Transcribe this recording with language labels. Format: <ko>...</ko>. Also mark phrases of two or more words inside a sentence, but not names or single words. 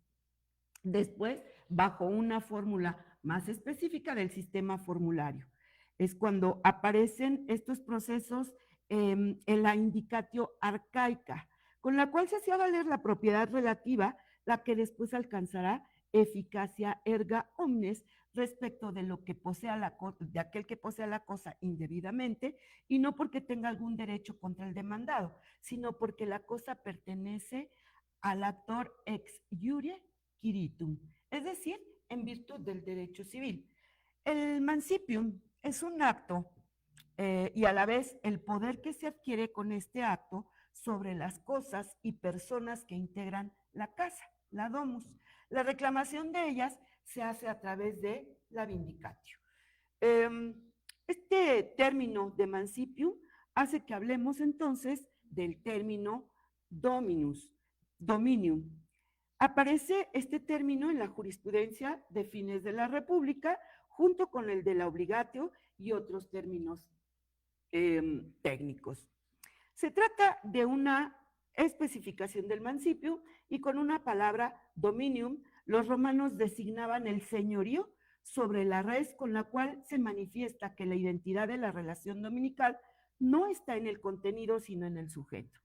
<es>Después, bajo una fórmula más específica del sistema formulario. Es cuando aparecen estos procesos en la indicatio arcaica, con la cual se hacía valer la propiedad relativa, la que después alcanzará eficacia</es> <la>erga omnes</la> <es>respecto de lo que posea de aquel que posea la cosa indebidamente, y no porque tenga algún derecho contra el demandado, sino porque la cosa pertenece al actor</es> <la>ex iure quiritum,</la> <es>es decir, en virtud del derecho civil. El mancipium es un acto y a la vez el poder que se adquiere con este acto sobre las cosas y personas que integran la casa, la domus. La reclamación de ellas se hace a través de la vindicatio. Este término de mancipium hace que hablemos entonces del término</es> <la>dominus, dominium.</la> <es>Aparece este término en la jurisprudencia de fines de la República, junto con el de la obligatio y otros términos técnicos. Se trata de una especificación del mancipio y con una palabra dominium, los romanos designaban el señorío sobre la res con la cual se manifiesta que la identidad de la relación dominical no está en el contenido, sino en el sujeto.</es>